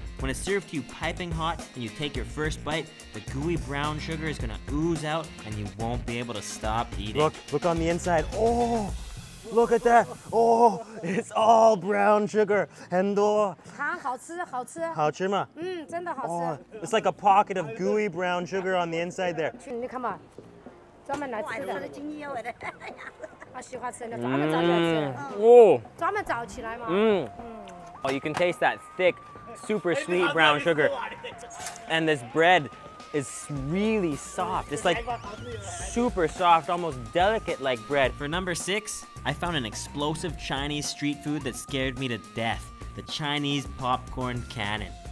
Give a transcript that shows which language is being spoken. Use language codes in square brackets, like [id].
[en] When it's served to you piping hot and you take your first bite, the gooey brown sugar is gonna ooze out and you won't be able to stop eating. Look on the inside. Oh, look at that. Oh, it's all brown sugar. [zh] 很多。好吃，好吃。好吃吗？真的好吃。 [en] Oh, it's like a pocket of gooey brown sugar on the inside there. [zh] 你看嘛，专门来吃的。他喜欢吃的，专门找起来吃。 [en] Oh. [zh] 专门找起来嘛。 [en] Oh, you can taste that thick, super sweet brown sugar. And this bread is really soft. It's like super soft, almost delicate like bread. For number 6, I found an explosive Chinese street food that scared me to death, the Chinese popcorn cannon.